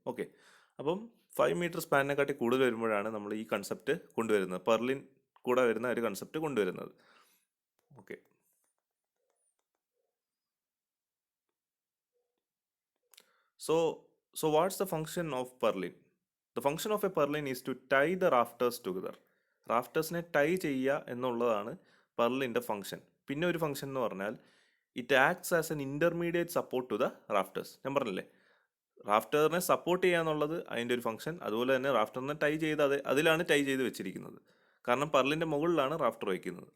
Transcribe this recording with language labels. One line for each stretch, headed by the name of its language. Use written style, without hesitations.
Malayalam: Okay, അപ്പം 5 metre സ്പാനിനെക്കാട്ടി കൂടുതൽ വരുമ്പോഴാണ് നമ്മൾ ഈ കൺസെപ്റ്റ് കൊണ്ടുവരുന്നത്, പെർലിൻ കൂടെ വരുന്ന ഒരു കൺസെപ്റ്റ് കൊണ്ടുവരുന്നത്.
English: Okay, so what's the function of purlin? The function of a purlin is to tie the rafters together.
Malayalam: റാഫ്റ്റേഴ്സിനെ tie ചെയ്യുക എന്നുള്ളതാണ് പർലിൻ്റെ ഫംഗ്ഷൻ. പിന്നെ ഒരു ഫംഗ്ഷൻ എന്ന് പറഞ്ഞാൽ
English: It acts as an intermediate support to the rafters.
Malayalam: ഞാൻ പറഞ്ഞില്ലേ, റാഫ്റ്ററിനെ support ചെയ്യുക എന്നുള്ളത് അതിൻ്റെ ഒരു ഫംഗ്ഷൻ. അതുപോലെ തന്നെ റാഫ്റ്ററിനെ ടൈ ചെയ്ത് അതിലാണ് ടൈ ചെയ്ത് വെച്ചിരിക്കുന്നത്. കാരണം പർലിൻ്റെ മുകളിലാണ് റാഫ്റ്റർ വയ്ക്കുന്നത്.